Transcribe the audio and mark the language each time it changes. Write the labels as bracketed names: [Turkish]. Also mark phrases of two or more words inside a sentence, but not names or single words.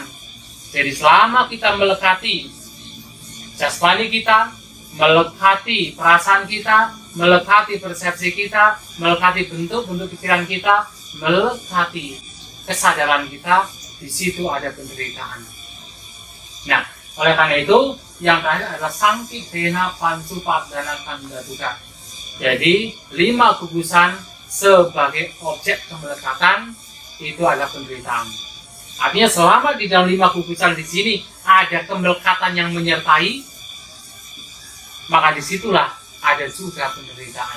[Indonesian] Jadi selama kita melekati jasmani kita, melekati perasaan kita, melekati persepsi kita, melekati bentuk-bentuk pikiran kita, melekati kesadaran kita, di situ ada penderitaan. Nah, oleh karena itu, yang terakhir adalah [Pali] Sangkipena pancupadana kanda duka. [Indonesian] Jadi, 5 gugusan sebagai objek kemelekatan itu adalah penderitaan. Artinya selama di dalam 5 gugusan di sini ada kemelekatan yang menyertai, maka disitulah ada juga penderitaan.